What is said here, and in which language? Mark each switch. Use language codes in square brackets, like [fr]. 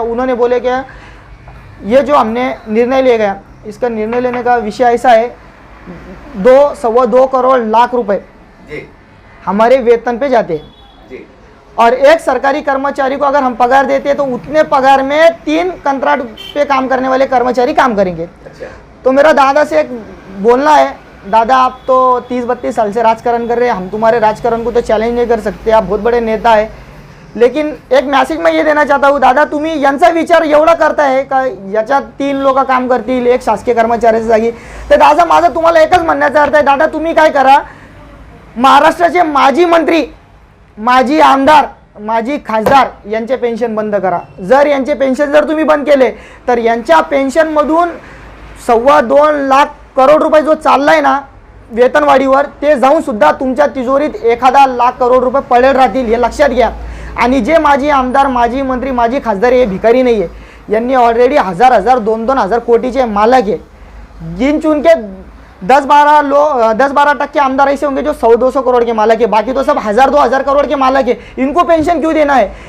[hi] उन्होंने बोले कि ये जो हमने निर्णय लिया गया, इसका निर्णय लेने का विषय ऐसा है, 2.25 करोड़ लाख रुपए जी हमारे वेतन पे जाते हैं। जी और एक सरकारी कर्मचारी को अगर हम पगार देते हैं तो उतने पगार में 3 कंट्राक्ट पे काम करने वाले कर्मचारी काम करेंगे। अच्छा तो मेरा दादा से एक बोलना है, दादा आप तो 30-32 साल से राजकारण कर रहे हैं, हम तुम्हारे राजकारण को तो चॅलेंज नहीं कर सकते, आप बहुत बड़े नेता आहे, लेकिन एक मॅसेज मैं ये देना चाहता हूँ, [mr] दादा तुम्ही यांचा विचार एवढा करताय का याच्यात 3 लोक काम करतील एक शासकीय कर्मचाऱ्याच्या जागी, तर दादा माझं तुम्हाला एकच म्हणण्याचा अर्थ आहे, दादा तुम्ही काय करा, महाराष्ट्राचे माजी मंत्री, माजी आमदार, माजी खासदार यांचे पेन्शन बंद करा। जर यांचे पेन्शन जर तुम्ही बंद केले तर यांच्या पेन्शनमधून 2.25 लाख करोड रुपये जो चाललाय ना वेतनवाढीवर, ते जाऊन सुद्धा तुमच्या तिजोरीत 1 लाख करोड रुपये पडेल राहतील, हे लक्षात घ्या। आणि जे माजी आमदार, माजी मंत्री, माजी खासदार हे भिकारी नाही आहे, यांनी ऑलरेडी 1000 2,000 कोटीचे मालक है, [hi] गिन चुन के 10-12% आमदार ऐसे होंगे जो 100-200 करोड़ के मालक है, बाकी तो सब 1000-2000 करोड़ के मालक है। इनको पेंशन क्यों देना है?